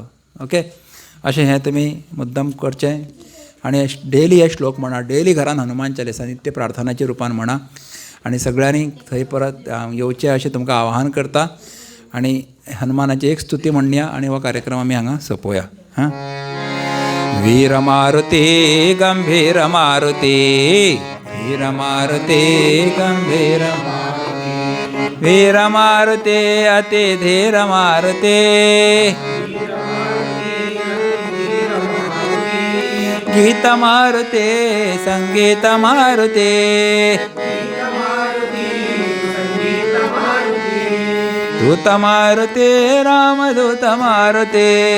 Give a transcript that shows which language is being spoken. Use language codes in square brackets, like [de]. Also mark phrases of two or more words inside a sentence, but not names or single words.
[kok] ओके, अशें हें तुमी मुद्दम करचें आनी डेली हे श्लोक म्हणा. डेली घरान हनुमान चालिसा नित्य प्रार्थनाच्या रुपान म्हणा आनी सगळ्यांनी थंय परत येवचें अशें तुमकां आवाहन करता. आणि हनुमानाची एक स्तुती म्हणया आणि हो कार्यक्रम आमी हांगा सोंपोवया. हां. [mr] वीर मारुती गंभीर मारुती, वीर मारुती गंभीर मारुती, वीर मारुती अति धीर मारुती, गीत मारुती संगीत मारुती, दूत मारुती रामदूत मारुती,